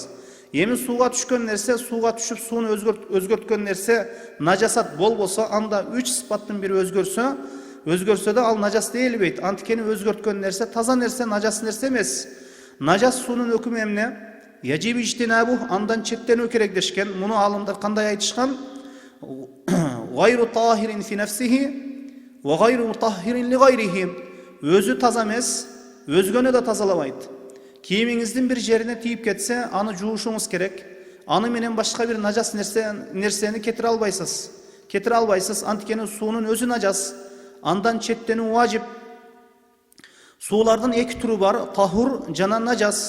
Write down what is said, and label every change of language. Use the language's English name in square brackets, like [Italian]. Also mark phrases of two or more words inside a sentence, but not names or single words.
[Kyrgyz] Эми сууга түшкөн нерсе, сууга түшүп сууну өзгөрткөн нерсе нажасат болбосо, анда үч сыпаттын бири өзгөрсө да ал нажас дейилбейт. Анткени өзгөрткөн нерсе таза нерсе, нажас нерсе эмес. Нажас суунун өкүмү эмне? [Arabic] يجب اجتنابه, [Kyrgyz] андан четтенүү керек дешкен. Муну алымдар кандай айтышкан? [Arabic] غير طاهر في نفسه وغير مطهر لغيره. [Kyrgyz] Өзү таза эмес, өзгөнү да тазалабайт. Кийимиңиздин бир жерине тийип кетсе, аны жуушуңуз керек. Аны менен башка бир нажас нерсени кетире албайсыз. Анткени суунун өзү нажас. Андан четтенүү важип. Суулардын эки түрү бар, тахур жана нажас.